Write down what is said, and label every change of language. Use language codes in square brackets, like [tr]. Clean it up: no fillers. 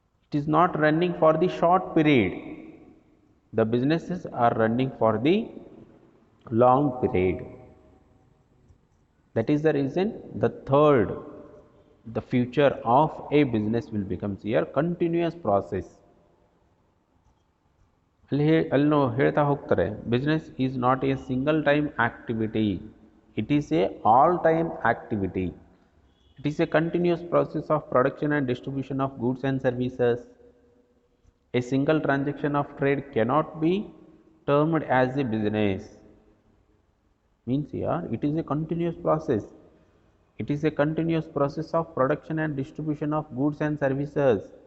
[en] It is not running for the short period. The businesses are running for the long period. That is the reason the future of a business will become here continuous process. [kn] ಅಲ್ಲಿ ಹೇಳ್ತಾ ಹೋಗ್ತಾರೆ, [en] Business is not a single time activity, it is a all time activity. It is a continuous process of production and distribution of goods and services. A single transaction of trade cannot be termed as a business. Means here it is a continuous process. It is a continuous process of production and distribution of goods and services.